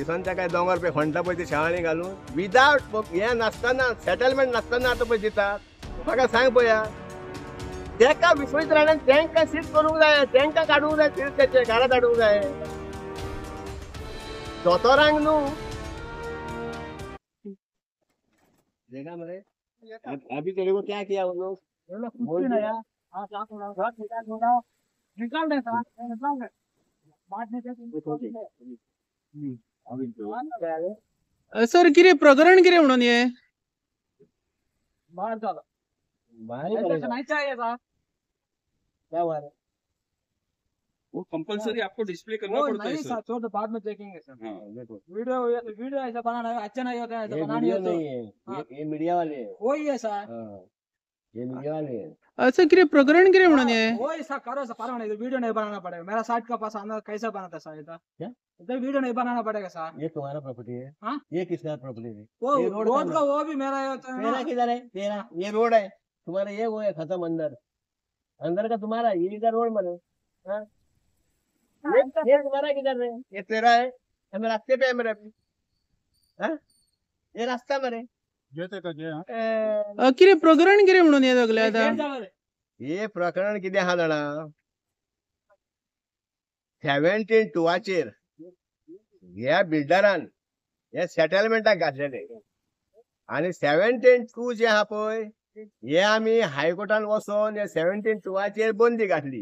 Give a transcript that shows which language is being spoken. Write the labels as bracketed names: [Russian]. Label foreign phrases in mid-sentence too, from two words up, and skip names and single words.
[Konkani] दिसोन ताका दोंगर पळय खणटा पळय ती शेवाळी घालून. विदावट हें नासतना, सेटलमेंट नासतना आतां पळय दितात. म्हाका सांग पळया, ताका विश्वजीत राणान तांकां सीट करूंक जाय, तांकां काडूंक जाय तीर्थाचे घरांत हाडूंक जाय. दोतोरांक न्हू. [Hindi] देखा मरे, अभी तेरे को क्या किया वो लोग? कुछ नहीं यार। हाँ, काम करो, घर ठेका दो। निकाल दे साला, निकाल दे। बाद में [Konkani] सर कितें प्रकरण कितें म्हणून हे? [Hindi] बाहर चलो। बाहर ही ऐसा करेगा. नहीं चाहिए साहब। क्या बात है? वो कंपलसरी आपको डिस्प्ले करना वो पड़ता है नहीं सर. सर, छोड़ दो, बाद में देखेंगे सर। हाँ. देखो, वीडियो ऐसा बनाना है, अच्छा नहीं होता है, ऐसा ये बनानी वीडियो है तो नहीं है, हाँ. ये मीडिया वाले हैं. वही है सर। हाँ, ये मीडिया वाले हैं. [Konkani] असं कितें प्रकरण कितें म्हणून हे? [Hindi] वही सर, करो सर, परवाना नहीं, वीडियो नहीं बनाना पड़ेगा। मेरा साइट का पास आना कैसे बनाता सर इधर? क्या? इधर वीडियो नहीं बनाना पड़ेगा सर। ये तुम्हारा प्रॉपर्टी है. हाँ? ये किसका प्रॉपर्टी है? वो ये रोड रोड का का वो भी मेरा है होता है तेरा ना। किधर है? तेरा ये रोड है, तुम्हारा ये वो है खत्म अंदर. अंदर का तुम्हारा, ये इधर रोड बने. हाँ? ये तुम्हारा किधर है? ये तेरा है. हम रास्ते पे है मेरे अभी. हाँ? ये रास्ता मेरे. [Konkani] कितें प्रकरण कितें म्हणून हे सगलें आतां? हे प्रकरण कितें आहा जाणा, 72 ह्या बिल्डरान हे सेटलमेंटाक घातलेले आनी 72 जे आहा पळय हे आमी हायकोर्टान वचोन हे 72 बंदी घातली.